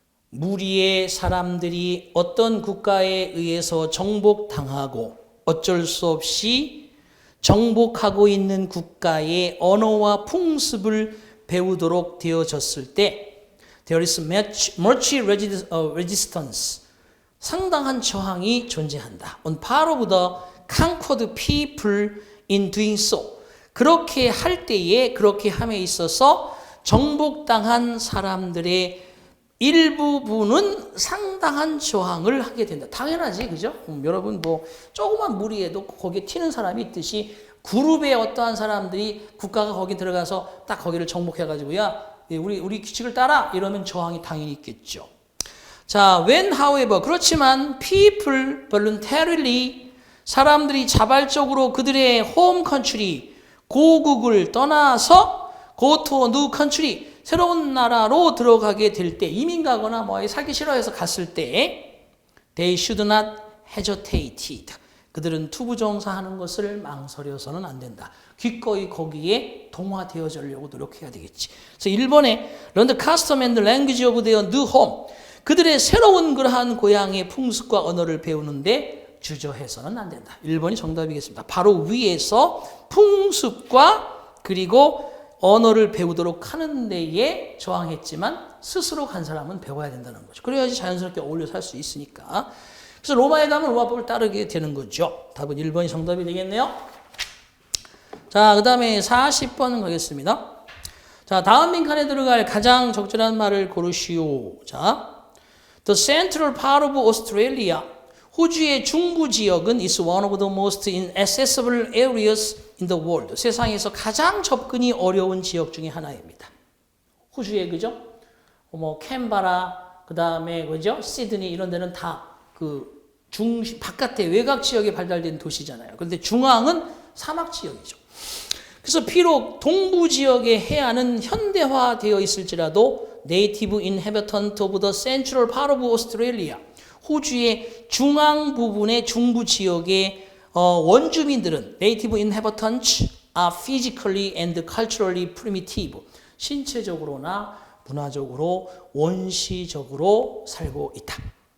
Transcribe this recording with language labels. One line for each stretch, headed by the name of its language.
Korean: 무리의 사람들이 어떤 국가에 의해서 정복당하고 어쩔 수 없이 정복하고 있는 국가의 언어와 풍습을 배우도록 되어졌을 때
English: there is much resistance,
Korean: 상당한 저항이 존재한다.
English: On part of the conquered people in doing so.
Korean: 그렇게 할 때에, 그렇게 함에 있어서 정복당한 사람들의 일부분은 상당한 저항을 하게 된다. 당연하지, 그죠? 여러분 뭐 조그만 무리에도 거기에 튀는 사람이 있듯이 그룹의 어떠한 사람들이 국가가 거기 들어가서 딱 거기를 정복해가지고 야, 우리 규칙을 따라 이러면 저항이 당연히 있겠죠. 자,
English: when however,
Korean: 그렇지만
English: people voluntarily,
Korean: 사람들이 자발적으로 그들의
English: home country,
Korean: 고국을 떠나서
English: go to a new country,
Korean: 새로운 나라로 들어가게 될 때, 이민 가거나 뭐 살기 싫어해서 갔을 때
English: they should not hesitate.
Korean: 그들은 투부정사하는 것을 망설여서는 안 된다. 기꺼이 거기에 동화되어지려고 노력해야 되겠지. 그래서 1번에
English: learn the custom and the language of their new home.
Korean: 그들의 새로운 그러한 고향의 풍습과 언어를 배우는데 주저해서는 안 된다. 1번이 정답이겠습니다. 바로 위에서 풍습과 그리고 언어를 배우도록 하는 데에 저항했지만 스스로 간 사람은 배워야 된다는 거죠. 그래야지 자연스럽게 어울려 살 수 있으니까. 그래서 로마에 가면 로마법을 따르게 되는 거죠. 답은 1번이 정답이 되겠네요. 자, 그 다음에 40번 가겠습니다. 자, 다음 빈칸에 들어갈 가장 적절한 말을 고르시오.
English: 자, The central part of Australia,
Korean: 호주의 중부 지역은
English: is one of the most inaccessible areas in the world.
Korean: 세상에서 가장 접근이 어려운 지역 중에 하나입니다. 호주의, 그죠? 뭐 캔버라, 그 다음에 그죠? 시드니 이런 데는 다 그 중심 바깥에 외곽 지역에 발달된 도시잖아요. 그런데 중앙은 사막 지역이죠. 그래서 비록 동부 지역의 해안은 현대화되어 있을지라도
English: 네이티브 인해비턴트 오브 더 센트럴 파트 오브 오스트레일리아,
Korean: 호주의 중앙 부분의 중부 지역의 원주민들은 네이티브 인해비턴트
English: are physically and culturally primitive,
Korean: 신체적으로나 문화적으로 원시적으로 살고 있다.